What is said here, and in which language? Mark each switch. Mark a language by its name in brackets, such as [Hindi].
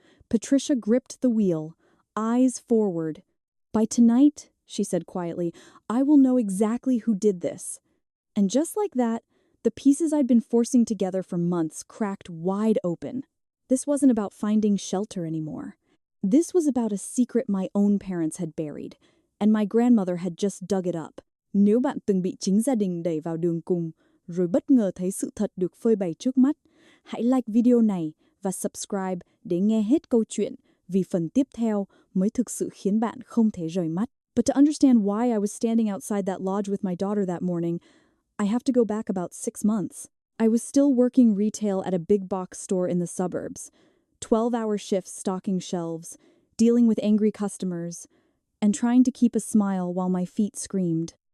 [English] Patricia gripped the wheel, eyes forward. "By tonight," she said quietly, "I will know exactly who did this." And just like that, the pieces I'd been forcing together for months cracked wide open. This wasn't about finding shelter anymore. This was about a secret my own parents had buried, and my grandmother had just dug it up. [Vietnamese] Nếu bạn từng bị chính gia đình đẩy vào đường cùng, rồi bất ngờ thấy sự thật được phơi bày trước mắt, hãy like video này và subscribe để nghe hết câu chuyện, vì phần tiếp theo mới thực sự khiến bạn không thể rời mắt. [English] But to understand why I was standing outside that lodge with my daughter that morning, I have to go back about 6 months. I was still working retail at a big box store in the suburbs, 12-hour shifts stocking shelves, dealing with angry customers, and trying to keep a smile while my feet screamed.